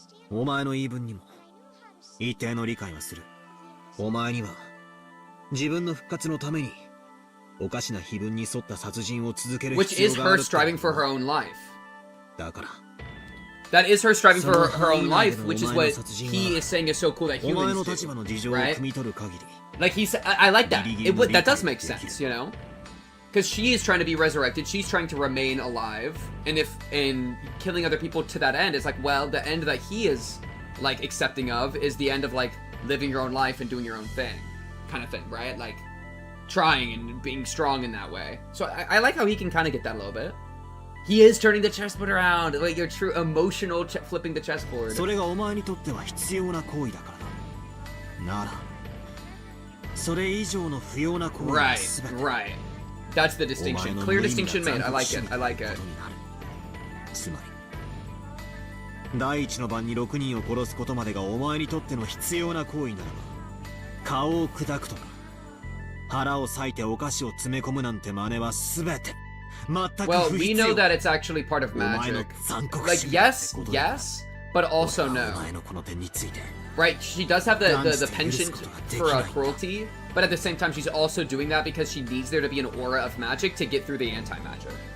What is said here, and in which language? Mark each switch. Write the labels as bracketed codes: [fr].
[ja] お前の言い分にも一定の理解はする。お前には自分の復活のためにおかしな碑文に沿った殺人を続ける必要がある。 [en] Which is her striving for her own life. [ja] だから。 [en] That is her striving for her own life, which is what he is saying is so cool that humans do, right? Like I like that. That does make sense, you know? Because she is trying to be resurrected, she's trying to remain alive, and killing other people to that end is like, well, the end that he is, like, accepting of is the end of, like, living your own life and doing your own thing, kind of thing, right? Like, trying and being strong in that way. So I like how he can kind of get that a little bit. He is turning the chessboard around, like your true emotional flipping the chessboard. [ja] それがお前にとっては必要な行為だからな。なら、それ以上の不要な行為は全て。 [en] Right. That's the distinction. Clear distinction made. I like it. I like it. [ja] つまり、第一の晩に6人を殺すことまでがお前にとっての必要な行為ならば、顔を砕くとか、腹を裂いてお菓子を詰め込むなんて真似は全て。 [en] Well, we know that it's actually part of magic. Like, yes, but also no. Right, she does have the penchant for cruelty, but at the same time she's also doing that because she needs there to be an aura of magic to get through the anti-magic.